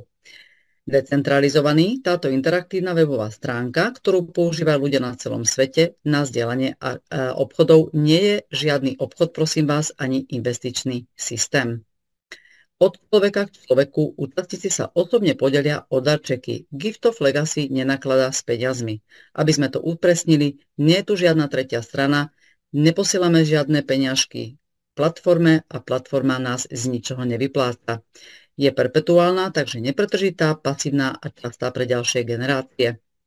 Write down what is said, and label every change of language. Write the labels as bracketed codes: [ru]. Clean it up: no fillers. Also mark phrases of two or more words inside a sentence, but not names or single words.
[sk] Decentralizovaný, táto interaktívna webová stránka, ktorú používajú ľudia na celom svete na zdieľanie obchodov, nie je žiadny obchod, prosím vás, ani investičný systém. Od človeka k človeku účastníci sa osobne podelia o darčeky. Gift of Legacy nenakladá s peniazmi. Aby sme to upresnili, nie je tu žiadna tretia strana, neposielame žiadne peňažky platforme a platforma nás z ničoho nevypláca. Je perpetuálna, takže nepretržitá, pasívna a častá pre ďalšie generácie.